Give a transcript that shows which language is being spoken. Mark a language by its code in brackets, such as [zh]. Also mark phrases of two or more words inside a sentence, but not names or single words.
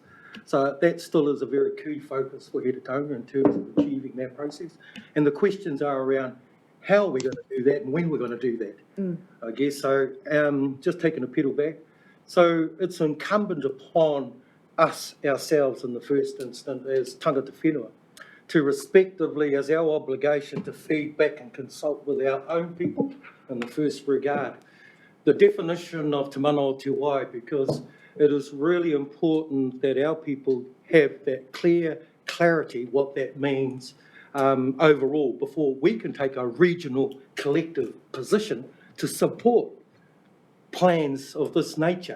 [en] So that still is a very key focus for He Taonga in terms of achieving that process. And the questions are around how are we going to do that and when we're going to do that, I guess. So just taking a pedal back. So it's incumbent upon us, ourselves in the first instance, as [mi] tangata whenua, [en] to respectively, as our obligation to feed back and consult with our own people in the first regard. The definition of Te Mana o Te Wai, because it is really important that our people have that clarity, what that means overall, before we can take a regional collective position to support plans of this nature.